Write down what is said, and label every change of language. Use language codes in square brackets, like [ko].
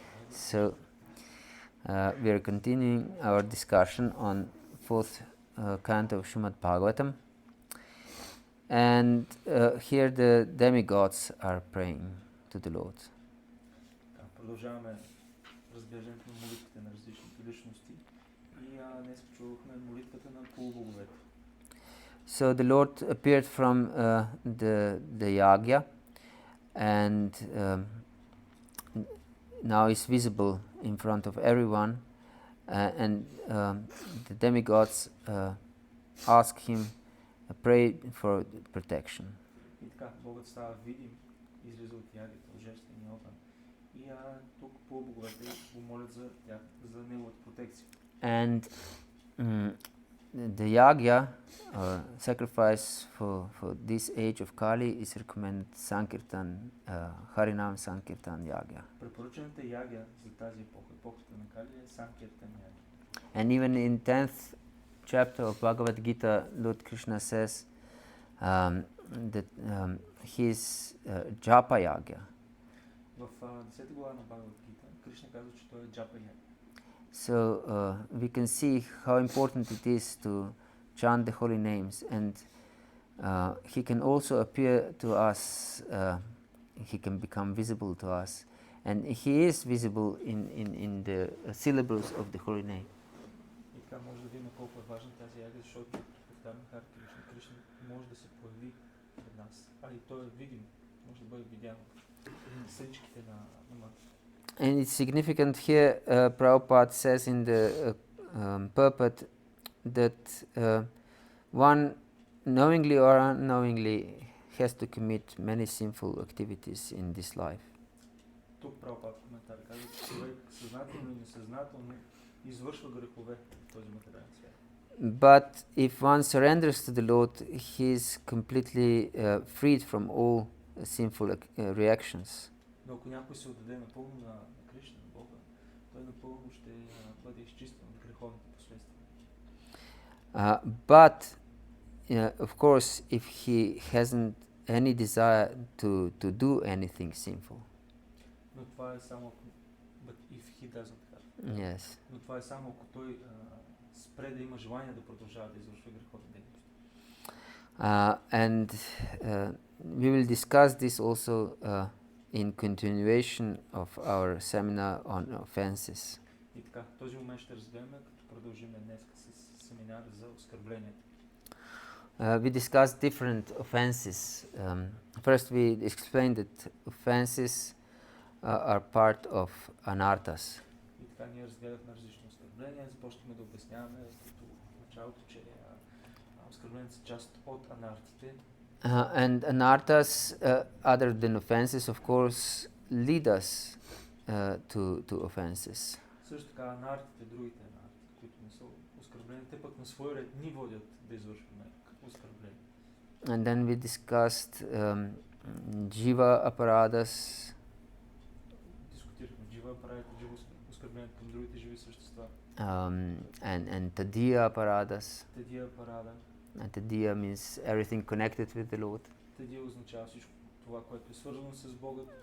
[en] So we are continuing our discussion on fourth canto of Srimad Bhagavatam, and here the demigods are praying to the Lord. [bg] Продължаваме разглеждането на молитвите на различните личности и днес чувахме молитвата на полубоговете. [en] So the Lord appeared from the yagya, and now is visible in front of everyone, and the demigods ask him, pray for protection. [bg] И така, Богът става видим, излиза от ягата, от жертвения огън. И тук полубоговете го молят за тях, за неговата протекция. [en] And the yagya, sacrifice for this age of Kali, is recommended Sankirtan, Harinam Sankirtan yagya. [bg] Препоръчената ягя за тази епоха, епохата на Кали, е Санкиртан ягя. [en] And even in 10th chapter of Bhagavad-gita, Lord Krishna says that his japa yagya. [bg] В 10 глава на Бхагавата-гита, Кришна казва, че той е джапа ягя. [en] So we can see how important it is to chant the holy names, and he can also appear to us, he can become visible to us, and he is visible in the syllables of the holy name. [bg] И така може да видим колко е важна тази ягя, защото повтарям Харе Кришна. Кришна може да се появи пред нас, и той е видим, може да бъде видян в съдичките на умата. [en] And it's significant here, Prabhupada says in the purport that one knowingly or unknowingly has to commit many sinful activities in this life. [bg] Тук Прабхупад в коментар казва, че човек съзнателно и несъзнателно извършва грехове в този материален свят. [en] But if one surrenders to the Lord, he is completely freed from all sinful reactions. [bg] Но ако някой се отдаде напълно на Кришна, на Бога, той напълно ще бъде изчистен от греховните последствия. [en] But of course, if he hasn't any desire to do anything sinful. [bg] Но това е само ако, [en] but if he doesn't have. Yes. [bg] Но това е само ако той спре да има желание да продължава да извършва греховни дейности. [en] And we will discuss this also in continuation of our seminar on offences. [bg] И така, този момент ще разгледаме, като продължим днес с семинар за оскърблението. [en] We discussed different offenses. First, we explained that offenses are part of anarthas. [bg] И така ние разгледахме различни оскърбления, започнахме да обясняваме като в началото, че оскърбленията са част от анартите. [en] And anarthas, other than offenses, of course, lead us to offenses. [bg] Също така анартите, другите анарти, които не са оскърблени, те пък на свой ред ни водят да извършваме оскърбление. [en] And then we discussed jiva aparadhas. [bg] Дискутирахме джива апарадите, джива оскърблението към другите живи същества. [en] And tadiya aparadhas. [bg] Тедия апарада. [en] And tadiya means everything connected with the Lord. [bg] Тедия означава всичко това, което е свързано с Бога.